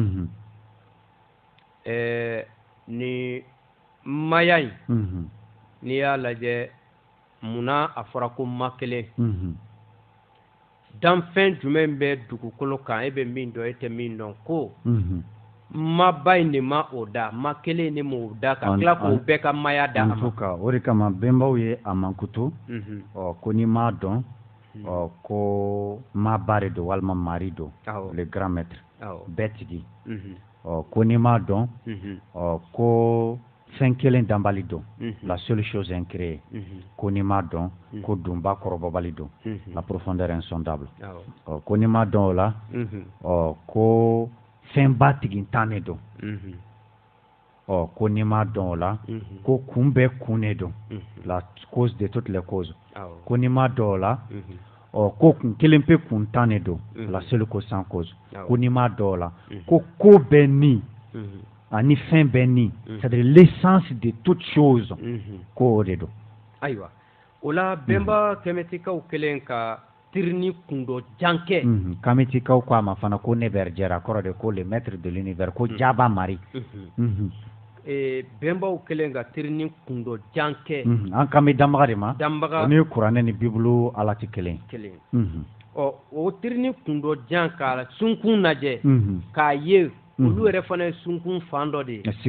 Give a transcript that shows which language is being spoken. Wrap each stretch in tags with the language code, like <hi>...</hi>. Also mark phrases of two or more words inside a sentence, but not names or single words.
<bm>ni maya in n'i y'a lajɛ munna a fɔra ko ma kelen danfɛn jumɛn bɛ dugukolo kan e bɛ min dɔn e tɛ min dɔn ko maba in de ma o da ma kelen de m'o da ka tila k'o bɛɛ ka maya da a ma o de kama bɛnbaw ye a mankutu ko n'i m'a dɔn ko maba de don walima mari don</bm> <fr>le grand maître</fr> <bm>bɛɛ tigi ko n'i m'a dɔn ko fɛn kelen danbali don</bm> <fr>la seule chose incréée</fr> <bm>ko n'i m'a dɔn ko dunba kɔrɔbɔbali don</bm> <fr>la profondeur insondable</fr> <bm>ko n'i m'a dɔn o la ko fɛn ba tigintan ne don ko n'i m'a dɔn o la ko kun bɛɛ kun ne don</bm> <fr>la cause de toutes les causes</fr> <bm>ko n'i m'a dɔn o la ko kun kelen pe kuntan ne don</bm> <fr>la seule cause sans cause</fr> <bm>ko n'i m'a dɔn o la ko bɛɛ ni ani fɛn bɛɛ ni</bm> <fr>c'est-à-dire l'essence de toute chose</fr> <bm>ko o de don ayiwa o la bɛnba kɛmɛtikaw kelen ka tirini kundo jankɛ kamitikaw ko a ma fana ko Neber Jɛra kɔrɔ de ko</bm> <fr>le maître de l'univers</fr> <bm>ko Jaba Mari bɛnbaw kelen ka tirini kundo jankɛ an kan bɛ danbaga de ma o ni kuranɛ ni bibulu ala tɛ kelen o tirini kundo jan k'a sunkun lajɛ k'a ye olu yɛrɛ fana ye sunkun fan dɔ de ye</bm>